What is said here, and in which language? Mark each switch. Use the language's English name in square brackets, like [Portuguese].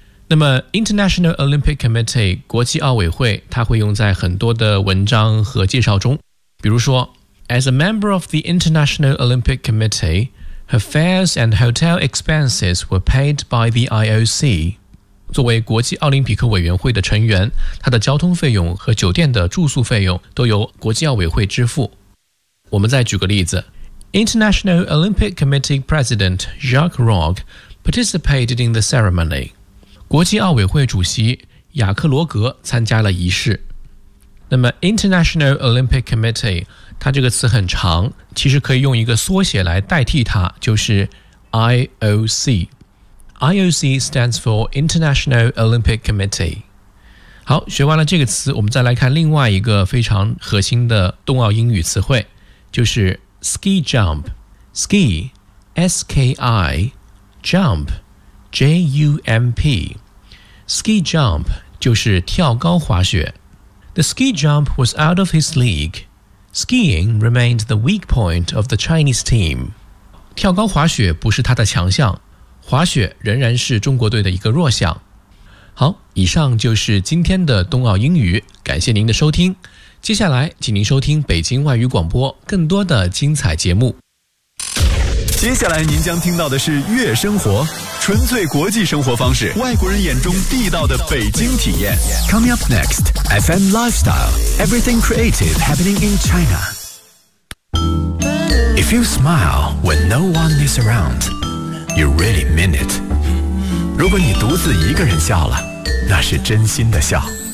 [Chinese] 那么 International Olympic Committee 国际奥委会，它会用在很多的文章和介绍中，比如说 As a member of the International Olympic Committee, her fares and hotel expenses were paid by the IOC。作为国际奥林匹克委员会的成员，她的交通费用和酒店的住宿费用都由国际奥委会支付。我们再举个例子， International Olympic Committee President Jacques Rogge participated in the ceremony。国际奥委会主席雅克罗格参加了仪式。那么 International Olympic Committee， 它这个词很长，其实可以用一个缩写来代替它，就是 IOC。 [English] IOC stands for International Olympic Committee。 [Chinese] 好，学完了这个词，我们再来看另外一个非常核心的冬奥英语词汇，就是 ski jump， ski S-K-I jump J-U-M-P， ski jump 就是跳高滑雪。 [English] The ski jump was out of his league. Skiing remained the weak point of the Chinese team. [Chinese] 跳高滑雪不是他的强项，滑雪仍然是中国队的一个弱项。好，以上就是今天的冬奥英语，感谢您的收听。接下来请您收听北京外语广播更多的精彩节目。接下来您将听到的是月生活，纯粹国际生活方式，外国人眼中地道的北京体验。 [English] Coming up next FM Lifestyle Everything Creative Happening in China。 If you smile when no one is around, you really mean it。 [Chinese] 如果你独自一个人笑了，那是真心的笑。